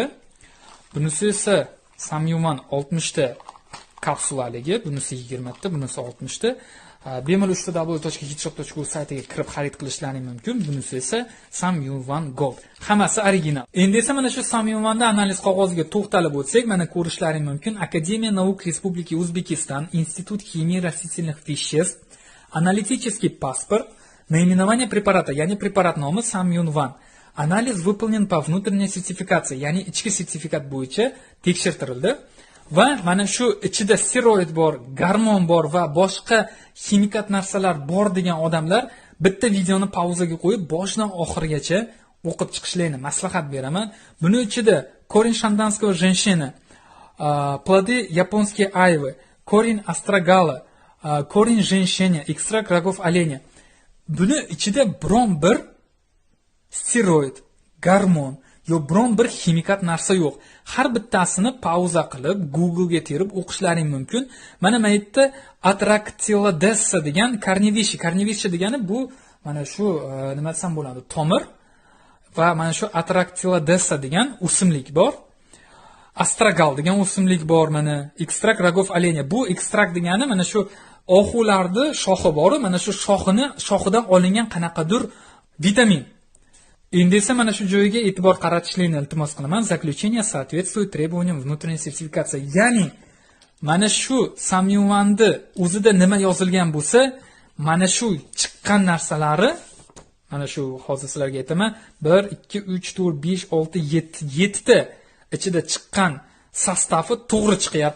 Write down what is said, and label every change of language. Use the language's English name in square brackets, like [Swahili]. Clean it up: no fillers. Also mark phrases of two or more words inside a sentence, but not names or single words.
[Uzbek] Bunisi esa Samyuan 60 ta kapsulaligi, bunisi 20 ta, bunisi 60 ta. Bemalol www.hitrop.ru saytiga kirib xarid qilishlaring mumkin. Bunisi esa Samyuan Gold. Hammasi original. Endi esa mana shu Samyuan'da analiz qog'oziga to'xtalib o'tsak, mana ko'rishlaring mumkin. [Russian] Академия наук Республики Узбекистан, Институт химии растительных веществ, аналитический паспорт, наименование препарата, [Uzbek] яни препарат nomi Samyuan. [Russian] Анализ выполнен по внутренней сертификации, [Uzbek] яни ichki sertifikat bo'yicha tekshirtirildi. Va mana shu ichida steroid bor, gormon bor va boshqa ximikat narsalar bor degan odamlar bitta videoni pauzaga qo'yib boshidan oxirigacha o'qib chiqishlarini maslahat beraman. Buni ichida [Russian] корень шанданского женщины, плоды японской айвы, корень астрагала, корень женщины, экстракт рогов оленя. [Uzbek] Buni ichida biron bir steroid, gormon yo biron bir ximikat narsa yo'q. Har bittasini pauza qilib Google ga terib o'qishlaring mumkin. Mana bu yerda Atractyladessa degan karnivishi degani bu mana shu nima desam bo'ladi, tomir va mana shu Atractyladessa degan o'simlik bor. Astragal degan o'simlik bor, mana [Russian] экстракт рогов оленя. [Uzbek] Bu ekstrakt degani mana shu oxularni shoxi bor, mana shu shoxidan olingan qanaqadir vitamin. Endi esa mana shu joyiga e'tibor qaratishlarini iltimos qilaman. [Russian] Заключение соответствует требованиям внутренней сертификации. [Uzbek] Ya'ni mana shu Samyuan'da o'zida nima yozilgan bo'lsa, mana shu chiqqan narsalari, mana shu hozir sizlarga aytaman, 1 2 3 4 5 6 7 ta ichida chiqqan sostavi to'g'ri chiqyapti.